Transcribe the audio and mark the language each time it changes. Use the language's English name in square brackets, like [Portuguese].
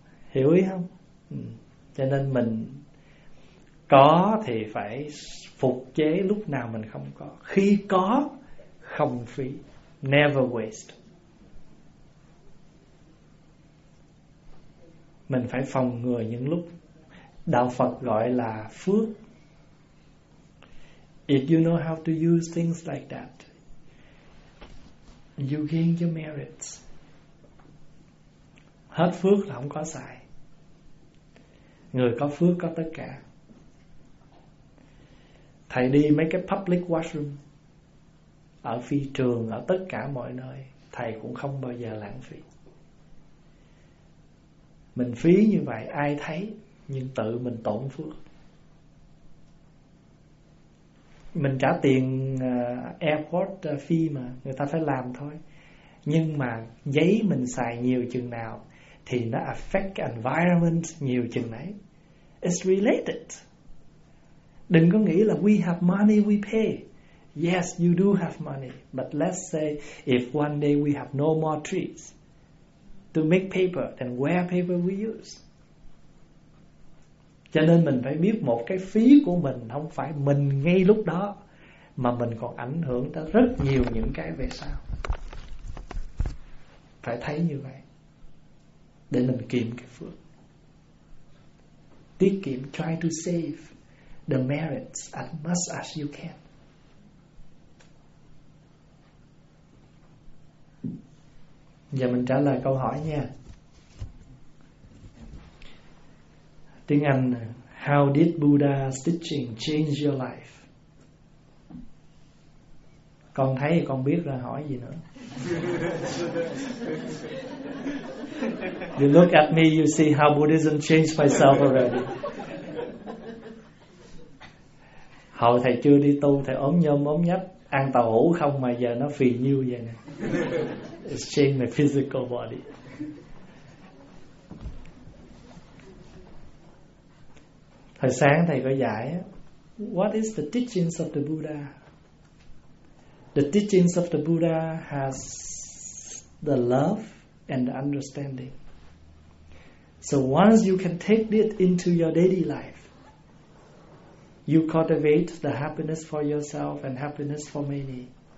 [Vietnamese] Hiểu ý không? Cho nên mình có thì phải phục chế lúc nào mình không có. Khi có không phí, [English] never waste. [Vietnamese] Mình phải phòng ngừa những lúc đạo Phật gọi là phước. [English] If you know how to use things like that, you gain your merits. [Vietnamese] Hết phước là không có xài. Người có phước có tất cả. Thầy đi mấy cái [English] public washroom [Vietnamese] ở phi trường, ở tất cả mọi nơi, thầy cũng không bao giờ lãng phí. Mình phí như vậy ai thấy, nhưng tự mình tổn phước. Mình trả tiền airport fee mà, người ta phải làm thôi. Nhưng mà giấy mình xài nhiều chừng nào thì nó [English] affect environment [Vietnamese] nhiều chừng nấy. [English] It's related. [Vietnamese] Đừng có nghĩ là [English] we have money we pay. Yes, you do have money. But let's say if one day we have no more trees to make paper, then where paper we use? [Vietnamese] Cho nên mình phải biết một cái phí của mình không phải mình ngay lúc đó, mà mình còn ảnh hưởng tới rất nhiều những cái về sau. Phải thấy như vậy để mình kiếm cái phước. Tiết kiệm, [English] try to save the merits as much as you can. [Vietnamese] Giờ mình trả lời câu hỏi nha. Tiếng Anh, [English] how did Buddha's teaching change your life? [Vietnamese] Con thấy thì con biết rồi, hỏi gì nữa. [English] You look at me, you see how Buddhism changed myself already. [Vietnamese] Hồi thầy chưa đi tu, thầy ốm nhom ốm nhách, ăn tàu hũ không, mà giờ nó phì nhiêu vậy nè. [English] It's changed my physical body. [Vietnamese] Hồi sáng thầy có giải, [English] what is the teachings of the Buddha? The teachings of the Buddha has the love and the understanding. So once you can take it into your daily life, you cultivate the happiness for yourself and happiness for many.